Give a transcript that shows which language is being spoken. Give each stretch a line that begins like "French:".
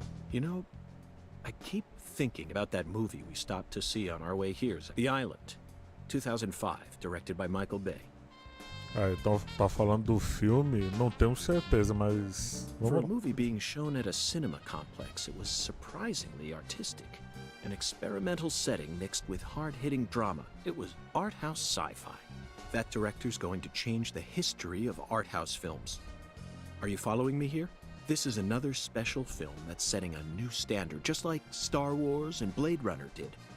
English: You know, I keep thinking about that movie we stopped to see on our way here, The Island, 2005, directed by Michael Bay.
Portuguese: Então tá falando do filme, não tenho certeza, mas
English: For a
Portuguese: vamos lá.
English: movie being shown at a cinema complex, it was surprisingly artistic. An experimental setting mixed with hard-hitting drama. It was art house sci-fi. That director's going to change the history of art house films. Are you following me here? This is another special film that's setting a new standard, just like Star Wars and Blade Runner did.